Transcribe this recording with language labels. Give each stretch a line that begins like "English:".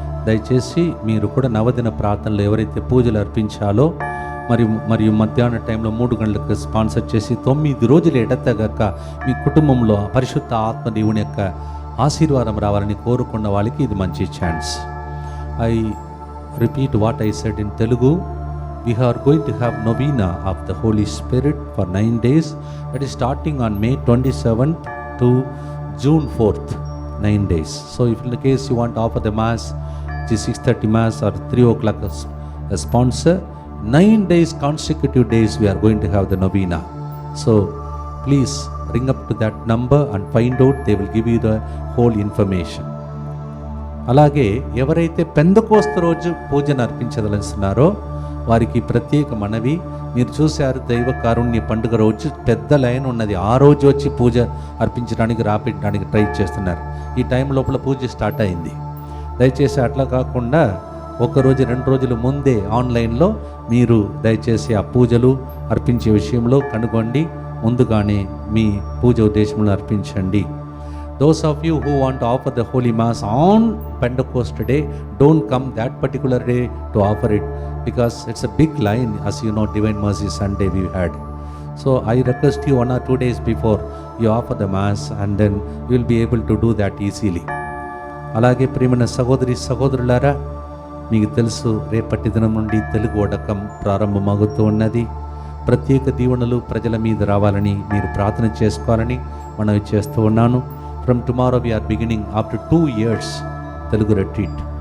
Telugu: దయచేసి మీరు కూడా నవదిన ప్రార్థనలు ఎవరైతే పూజలు అర్పించాలో మరియు మధ్యాహ్న టైంలో 3 గంటలకు స్పాన్సర్ చేసి 9 రోజులు ఎడతెగక మీ కుటుంబంలో పరిశుద్ధ ఆత్మ దేవుని యొక్క ఆశీర్వాదం రావాలని కోరుకున్న వాళ్ళకి ఇది మంచి chance.
English: I repeat what I said in Telugu. We are going to have novena of the Holy Spirit for 9 days. That is starting on May 27th to June 4th, 9 days. So if in the case you want to offer the mass, which is 6:30 mass or 3 o'clock a sponsor, 9 days consecutive days we are going to have the novena. So please ring up to that number and find out. They will give you the whole information.
Telugu: అలాగే ఎవరైతే పెందెకోస్తు రోజు పూజను అర్పించదలుస్తున్నారో వారికి ప్రత్యేక మనవి. మీరు చూశారు, దైవ కారుణ్య పండుగ రోజు పెద్ద లైన్ ఉన్నది. ఆ రోజు వచ్చి పూజ అర్పించడానికి రాపించడానికి ట్రై చేస్తున్నారు. ఈ టైం లోపల పూజ స్టార్ట్ అయింది. దయచేసి అట్లా కాకుండా 1 రోజు 2 రోజుల ముందే ఆన్లైన్లో మీరు దయచేసి ఆ పూజలు అర్పించే విషయంలో కనుగొండి. ముందుగానే మీ పూజ ఉద్దేశంలో అర్పించండి.
English: Those of you who want to offer the Holy Mass on Pentecost day, don't come that particular day to offer it, because it's a big line. As you know, Divine Mercy Sunday we had. So I request you 1 or 2 days before you offer the Mass, and then you will be able to do that easily.
Telugu: అలాగే ప్రియమైన సహోదరి సహోదరులారా, మీకు తెలుసు రేపటి దినం నుండి తెలుగు వడకం ప్రారంభమవుతూ ఉన్నది. ప్రత్యేక దీవెనలు ప్రజల మీద రావాలని మీరు ప్రార్థన చేసుకోవాలని మనవి చేస్తూ ఉన్నాను.
English: From tomorrow we are beginning after 2 years Telugu retreat.